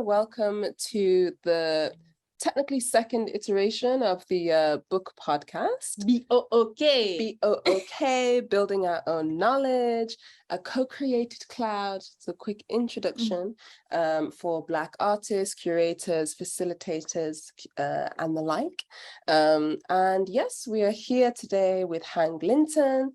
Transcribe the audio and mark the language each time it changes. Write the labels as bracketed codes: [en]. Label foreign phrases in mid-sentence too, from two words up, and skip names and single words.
[en] Welcome to the technically second iteration of the B.O.O.K podcast. B.O.O.K. B.O.O.K, Building Our Own Knowledge, a co-created cloud. It's a quick introduction for Black artists, curators, facilitators, and the like. And yes, we are here today with Hang Linton.